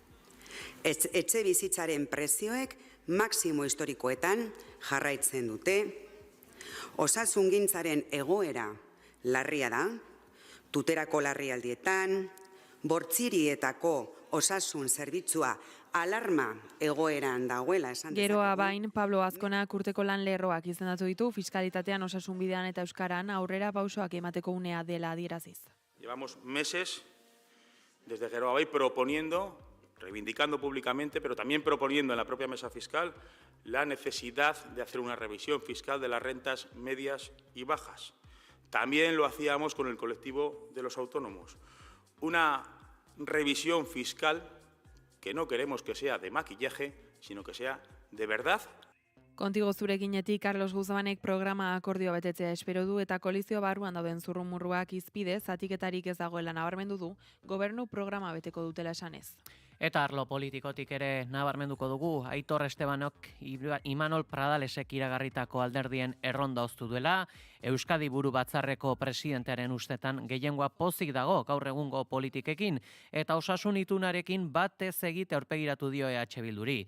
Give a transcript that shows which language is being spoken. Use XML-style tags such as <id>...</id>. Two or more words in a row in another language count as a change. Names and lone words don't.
<eu>Etxe bizitzaren prezioek maksimo historikoetan jarraitzen dute, osasungintzaren egoera larria da, tuterako larrialdietan, bortzirietako osasun zerbitzua alarma egoeran dagoela esan dezakegu. Geroa bain, Pablo Azkonak urteko lan lerroak izendatu ditu, fiskalitatean osasun bidean eta euskaran aurrera pausoak emateko unea dela adieraziz.</eu> <es>Llevamos meses desde Geroa Bai proponiendo, reivindicando públicamente, pero también proponiendo en la propia mesa fiscal la necesidad de hacer una revisión fiscal de las rentas medias y bajas. También lo hacíamos con el colectivo de los autónomos. Una revisión fiscal que no queremos que sea de maquillaje, sino que sea de verdad.</es> <eu>Kontigo zurekinetik Carlos Guzabanek programa akordioa betetzea espero du eta koalizio barruan dauden zurrumurruak izpide zatiketarik ez dagoela nabarmendu du, gobernu programa beteko dutela esanez. Eta arlo politikotik ere nabarmenduko dugu, Aitor Estebanok Imanol Pradalesek iragarritako alderdien erronda oztu duela, Euskadi Buru Batzarreko presidentearen ustetan gehiengoa pozik dago gaur egungo politikekin, eta osasun itunarekin batez egite aurpegiratu dio EH Bilduri.</eu>